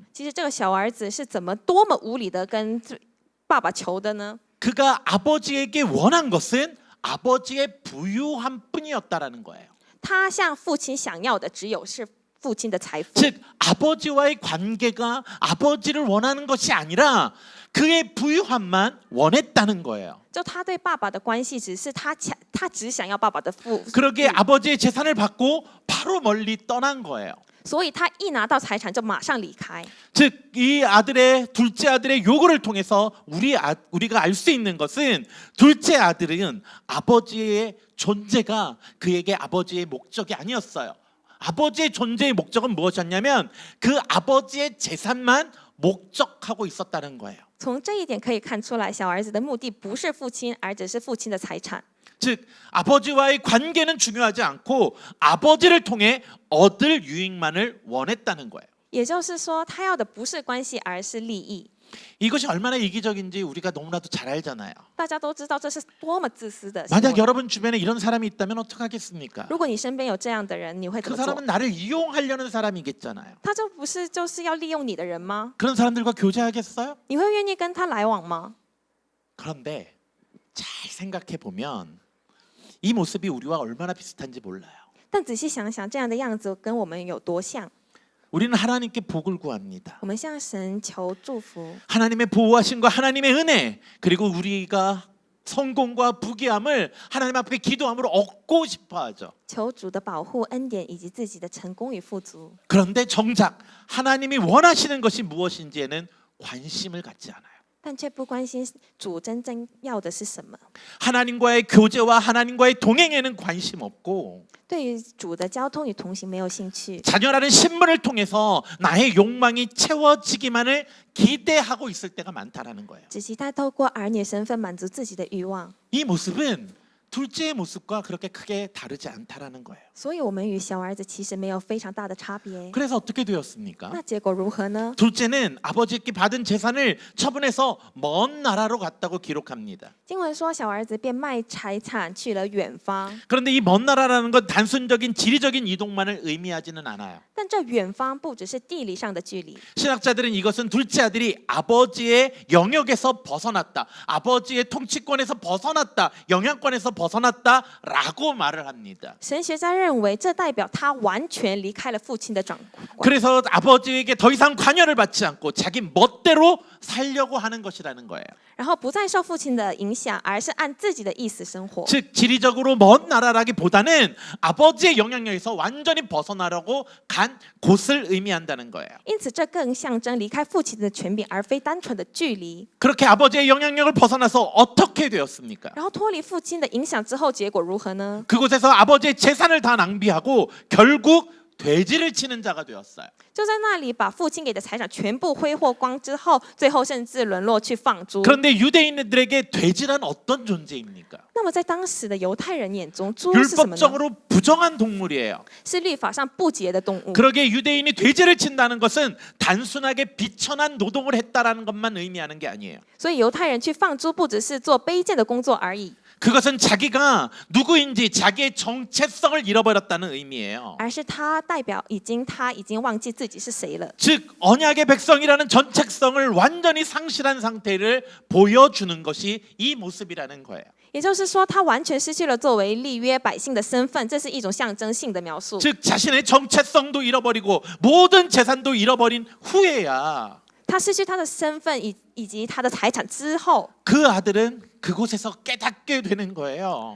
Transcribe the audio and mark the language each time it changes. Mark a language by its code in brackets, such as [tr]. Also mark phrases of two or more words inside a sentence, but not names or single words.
[zh] 其实这个小儿子是怎么多么无理的跟爸爸求的呢？ [ko] 그가 아버지에게 원한 것은 아버지의 부유함 뿐이었다라는 거예요. [zh] 他向父亲想要的只有是父亲的财富， [ko] 즉 아버지와의 관계가 아버지를 원하는 것이 아니라 그의 부유함만 원했다는 거예요. [zh] 就他对爸爸的关系只是他只想要爸爸的富， [ko] 그러기에 아버지의 재산을 받고 바로 멀리 떠난 거예요. [zh] 所以他一拿到财产就马上离开。 [ko] 즉 이 아들의 둘째 아들의 요구를 통해서 우리가 알 수 있는 것은 둘째 아들은 아버지의 존재가 그에게 아버지의 목적이 아니었어요. 아버지의 존재의 목적은 무엇이었냐면 그 아버지의 재산만 목적하고 있었다는 거예요. [zh] 从这一点可以看出来，小儿子的目的不是父亲，而只是父亲的财产。 [ko] 즉 아버지와의 관계는 중요하지 않고 아버지를 통해 얻을 유익만을 원했다는 거예요. [zh] 也就是说，他要的不是关系，而是利益。 [ko] 이것이 얼마나 이기적인지 우리가 너무나도 잘 알잖아요. [zh] 大家都知道这是多么自私的行 [ko] 만약 [zh] 为。 [ko] 여러분 주변에 이런 사람이 있다면 어떡하겠습니까? [zh] 如果你身边有这样的人，你会怎 [ko] 그 [zh] 么做？ [ko] 사람은 나를 이용하려는 사람이겠잖아요. [zh] 他这不是就是要利用你的人吗？ [ko] 그런 사람들과 교제하겠어요? [zh] 你会愿意跟他来往吗？ [ko] 그런데 잘 생각해 보면 이 모습이 우리와 얼마나 비슷한지 몰라요. [zh] 但仔细想想，这样的样子跟我们有多像？ [ko] 우리는 하나님께 복을 구합니다. [zh] 我们向神求祝福， [ko] 하나님의 보호하심과 하나님의 은혜 그리고 우리가 성공과 부귀함을 하나님 앞에 기도함으로 얻고 싶어하죠. [zh] 求主的保护、恩典以及自己的成功与富足。 [ko] 그런데 정작 하나님이 원하시는 것이 무엇인지에는 관심을 갖지 않아요. [zh] 但却不关心主真正要的是什么。 [ko] 하나님과의 교제와 하나님과의 동행에는 관심 없고 [zh] 对于主的交通与同行没有兴趣， [ko] 자녀라는 신분을 통해서 나의 욕망이 채워지기만을 기대하고 있을 때가 많다라는 거예요. [zh] 只期待透过儿女身份满足自己的欲望。 [ko] 이 모습은 둘째의 모습과 그렇게 크게 다르지 않다라는 거예요. [zh] 所以，我们与小儿子其实没有非常大的差别。 [ko] 그래서 어떻게 되었습니까? [zh] 那结果如何呢？ [ko] 둘째는 아버지께 받은 재산을 처분해서 먼 나라로 갔다고 기록합니다. [zh] 经文说，小儿子便卖财产去了远方。 [ko] 그런데 이 먼 나라라는 건 단순적인 지리적인 이동만을 의미하지는 않아요. [zh] 但这远方不只是地理上的距离， [ko] 신학자들은 이것은 둘째 아들이 아버지의 영역에서 벗어났다, 아버지의 통치권에서 벗어났다, 영향권에서 벗어났다라고 말을 합니다. [zh] 神学家认为这代表他完全离开了父亲的掌管， [ko] 그래서 아버지에게 더 이상 관여를 받지 않고 자기 멋대로 살려고 하는 것이라는 거예요. [zh] 然后不再受父亲的影响，而是按自己的意思生活。 [ko] 즉 지리적으로 먼 나라라기보다는 아버지의 영향력에서 완전히 벗어나려고 간 곳을 의미한다는 거예요. [zh] 因此，这更象征离开父亲的权柄，而非单纯的距离。 [ko] 그렇게 아버지의 영향력을 벗어나서 어떻게 되었습니까? [zh] 然后脱离父亲的影响之后，结果如何呢？ [ko] 그곳에서 아버지의 재산을 다 낭비하고 결국 돼지를 치는 자가 되었어요. [zh] 就在那里把父亲给的财产全部挥霍光之后，最后甚至沦落去放猪。 [ko] 그런데 유대인들에게 돼지란 어떤 존재입니까? [zh] 那么在当时的犹太人眼中，猪是什么呢？ [ko] 율법적으로 부정한 동물이에요. [zh] 是律法上不洁的动物。 [ko] 그러기에 유대인이 돼지를 친다는 것은 단순하게 비천한 노동을 했다라는 것만 의미하는 게 아니에요. [zh] 所以犹太人去放猪，不只是做卑贱的工作而已， [ko] 그것은 자기가 누구인지 자기의 정체성을 잃어버렸다는 의미예요. [zh] 而是他代表他已经忘记自己是谁了。 [ko] 즉 언약의 백성이라는 정체성을 완전히 상실한 상태를 보여주는 것이 이 모습이라는 거예요. [zh] 也就是说，他完全失去了作为立约百姓的身份，这是一种象征性的描述。 [ko] 즉 자신의 정체성도 잃어버리고 모든 재산도 잃어버린 후에야 [zh] 他失去他的身份以及他的财产之后， [ko] 그 아들은 그곳에서 깨닫게 되는 거예요.